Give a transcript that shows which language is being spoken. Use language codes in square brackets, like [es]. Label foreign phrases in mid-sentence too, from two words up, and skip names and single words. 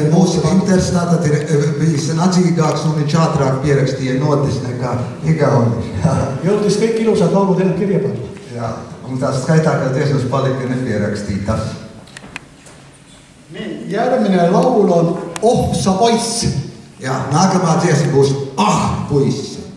[lv] Mūsu Winters tātad ir bijis nadzīgāks un viņš ātrāk pierakstīja notis nekā Igauni. [et] Jõudis kõik ilusad laulud enam kirja panna. [lv] Jā, un tās skaitākās dziesmas palika nepierakstītas. [et] Järgmine laul on Oh sa poiss. [lv] Jā, nākamā dziesma būs Ah puiss.